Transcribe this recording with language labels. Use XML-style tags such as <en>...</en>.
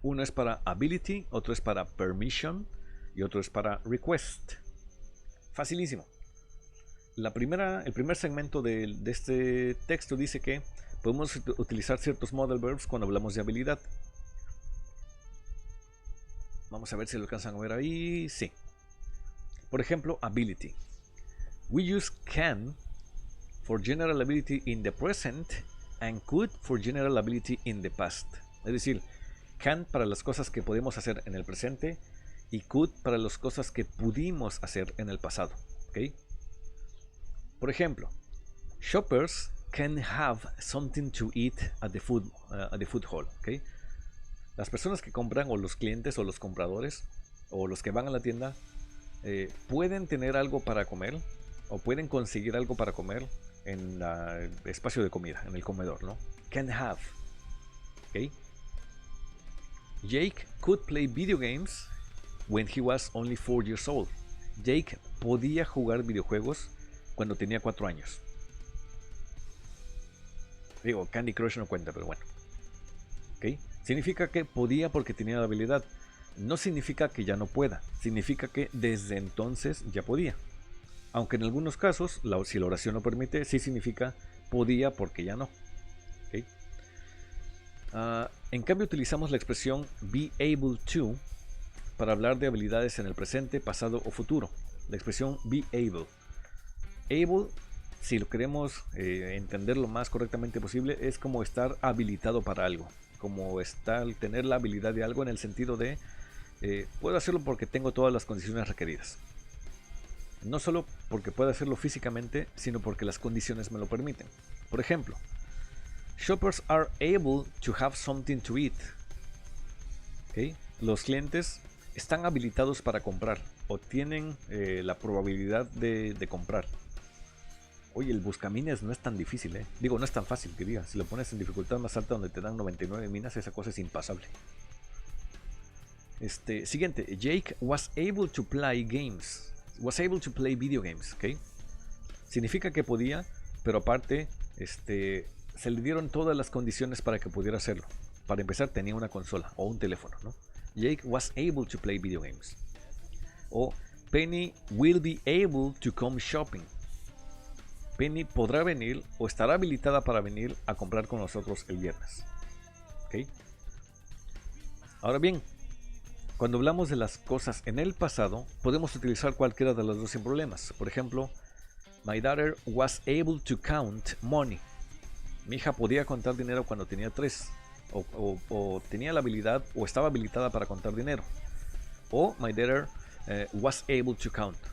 <es>Uno es para ability, otro es para permission y otro es para request. Facilísimo. El primer segmento de este texto dice que podemos utilizar ciertos modal verbs cuando hablamos de habilidad. Vamos a ver si lo alcanzan a ver ahí. Sí. Por ejemplo, ability.</es> <en>We use can for general ability in the present and could for general ability in the past.</en> <es>Es decir, can para las cosas que podemos hacer en el presente y could para las cosas que pudimos hacer en el pasado.</es> <en>¿Okay?</en> <es>Por ejemplo,</es> <en>shoppers can have something to eat at the food hall. ¿Okay?</en> <es>Las personas que compran, o los clientes o los compradores o los que van a la tienda, pueden tener algo para comer o pueden conseguir algo para comer en el espacio de comida, en el comedor, ¿no?</es> <en>Can have. ¿Okay? Jake could play video games when he was only 4 years old.</en> <es>Jake podía jugar videojuegos cuando tenía 4 años. Digo, Candy Crush no cuenta, pero bueno. ¿Okay? Significa que podía porque tenía la habilidad. No significa que ya no pueda, significa que desde entonces ya podía. Aunque en algunos casos, si la oración lo permite, sí significa podía porque ya no. ¿Okay? En cambio utilizamos la expresión be able to para hablar de habilidades en el presente, pasado o futuro. La expresión be able. Able, si lo queremos entender lo más correctamente posible, es como estar habilitado para algo. Como tener la habilidad de algo en el sentido de puedo hacerlo porque tengo todas las condiciones requeridas. No solo porque puedo hacerlo físicamente, sino porque las condiciones me lo permiten. Por ejemplo,</es> <en>shoppers are able to have something to eat. ¿Okay?</en> <es>Los clientes están habilitados para comprar o tienen la probabilidad de comprar. Oye, el buscaminas no es tan difícil, ¿eh? Digo, no es tan fácil que diga. Si lo pones en dificultad más alta donde te dan 99 minas, esa cosa es impasable.</es> <en>Siguiente, Jake was able to play games. Was able to play video games, ¿ok?</en> <es>Significa que podía, pero aparte, se le dieron todas las condiciones para que pudiera hacerlo. Para empezar, tenía una consola o un teléfono, ¿no?</es> <en>Jake was able to play video games. O Penny will be able to come shopping.</en> <es>Penny podrá venir o estará habilitada para venir a comprar con nosotros el viernes. ¿Ok? Ahora bien, cuando hablamos de las cosas en el pasado, podemos utilizar cualquiera de las dos sin problemas. Por ejemplo,</es> <en>my daughter was able to count money.</en> <es>Mi hija podía contar dinero cuando tenía 3. O tenía la habilidad o estaba habilitada para contar dinero.</es> <en>O my daughter was able to count.</en>